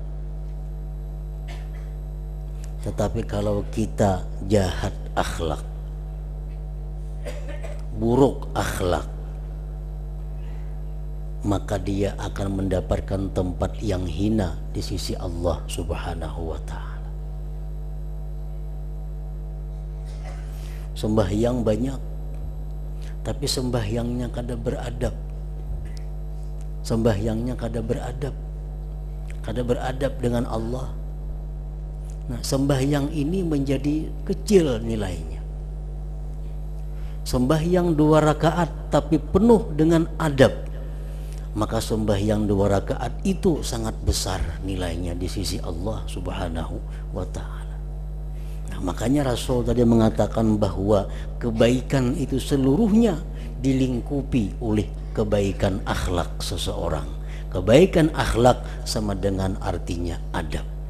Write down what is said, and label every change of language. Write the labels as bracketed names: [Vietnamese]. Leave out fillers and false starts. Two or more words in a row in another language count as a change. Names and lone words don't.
[Indonesian] tetapi kalau kita jahat akhlak, buruk akhlak, maka dia akan mendapatkan tempat yang hina di sisi Allah [Arabic] سبحانه وتعالى. [Banjar] Sembahyang banyak, tapi sembahyangnya kada beradab. Sembahyangnya kada beradab dengan Allah. [Indonesian] Nah, sembahyang ini menjadi kecil nilainya. Sembahyang 2 rakaat tapi penuh dengan adab, maka sembahyang 2 rakaat itu sangat besar nilainya di sisi Allah [Arabic] سبحانه وتعالى. [Indonesian] Nah, makanya Rasul tadi mengatakan bahwa kebaikan itu seluruhnya dilingkupi oleh kebaikan akhlak seseorang. Kebaikan akhlak sama dengan artinya adab.